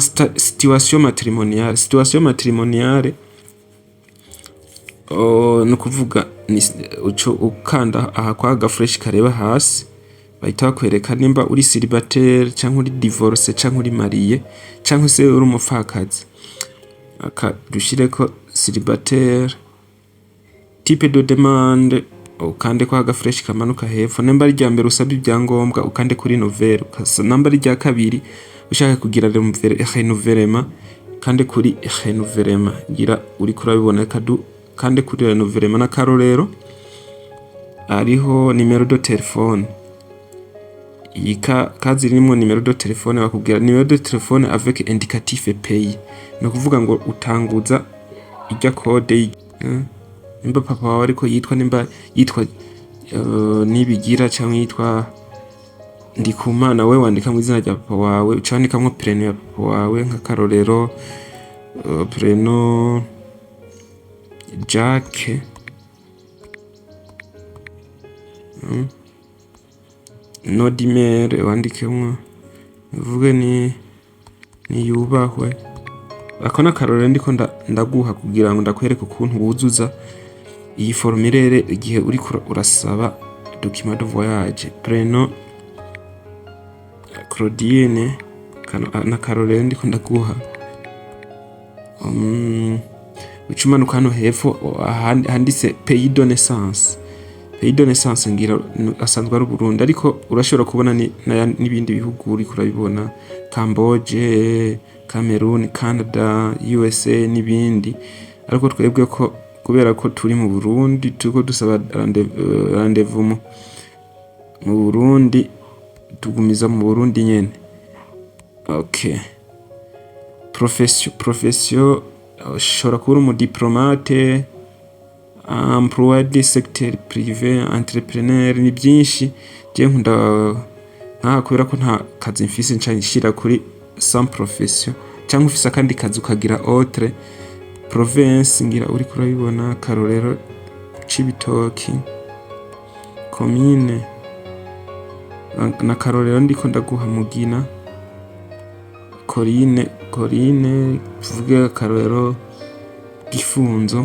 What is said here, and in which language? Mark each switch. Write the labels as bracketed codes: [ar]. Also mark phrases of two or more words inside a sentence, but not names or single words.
[fr] Situation matrimoniale. Situation matrimoniale [rn] no kuvuga ni uco ukanda aha kwa gafresh kareba hasi, bahita bakwereka nimba uri célibataire cyangwa uri divorce cyangwa uri marié cyangwa se uri umupfakazi. Aka dushireko célibataire, [fr] type de demande [rn] ukande kwa gafresh kamanuka hepfo, namba rya mbere usabye ibyangombwa ukande kuri nouvelle, ukasa namba rya kabiri ushaka kugira renouvellement kande kuri renouvellement, gira uri kurabibona kadu kande kuri renouvellement. [fr] N'akarorero ariho numero de téléphone, [rn] kazi irimo [fr] numero de téléphone, [rn] bakubwira [fr] numero de téléphone avec indicatif pays, [rn] no kuvuga ngo utanguza ijya code nimba papa wawe ariko yitwa nimba yitwa nibigira cyangwa yitwa Ndikumana, we wandika mu izina rya papa wawe, ucandikamo prénom ya papa wawe, nk'akarorero [fr] prénom Jacques, [rn] no d'email wandikemo uvuge ni yubahwe. Ako n'akarorero ndiko ndaguha kugira ngo ndakwereke ukuntu wuzuza iyi formulaire igihe uri urasaba [fr] document de voyage. [rn] Prénom Claudine, n'akarorero ndiko ndaguha. Ucumanuka hano hepfo handitse [fr] pays de naissance. Pays de naissance [rn] ngira asanzwe ari Burundi, ariko urashobora kubona n'ibindi bihugu uri kurabibona, Camboge, Cameroon, Canada, USA n'ibindi. Ariko twebwe ko kubera ko turi mu Burundi tuko dusaba rendez-vous mu Burundi, tugumiza mu Burundi nyene. [fr] Okay. Profession [rn] ushobora kuba mu [fr] diplomate, emploi du secteur privé, entrepreneur, [rn] ni byinshi. Je nkunda kubera ko nta kazi mfise nshira kuri [fr] sans profession, [rn] cyangwa ufise kandi kazi ukagira [fr] autre province, [rn] ngira uri kurabibona. Karorero Cibitoki commune, na karorero ndiko ndaguha Mugina, Corine tuvuge karorero Gifunzo.